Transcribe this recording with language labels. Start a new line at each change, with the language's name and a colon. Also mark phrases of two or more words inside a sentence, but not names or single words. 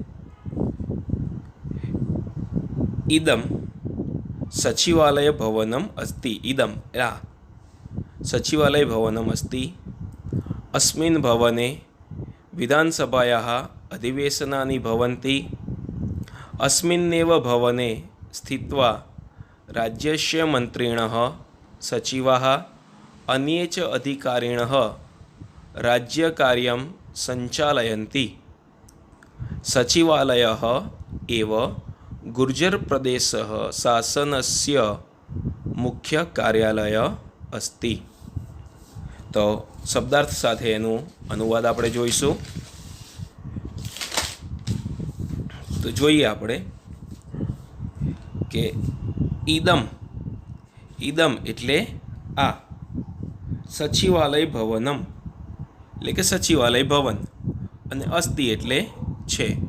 Sanskrit: ઇદમ સચિવાલય ભવનમ અસ્તિ. ઇદમ સચિવાલય ભવનમ અસ્તિ. અસ્મિન ભવને વિધાનસભાયાः અધિવેશનાनि ભવन्ति. अस्मिन्नेव भवने स्थित्वा राज्यस्य मन्त्रिणः, सचिवाः, अन्ये च अधिकारिणः राज्यकार्यं सञ्चालयन्ति. सचिवालयः एव गुर्जरप्रदेशः शासनस्य मुख्य कार्यालय अस्ति.
Gujarati: તો શબ્દાર્થ સાથે એનું અનુવાદ આપણે જોઈશું. તો જોઈએ આપણે કે ઇદમ, ઇદમ એટલે આ,
Sanskrit: સચિવાલય ભવનમ
Gujarati: એટલે કે સચિવાલય ભવન, અને અસ્તિ એટલે છે.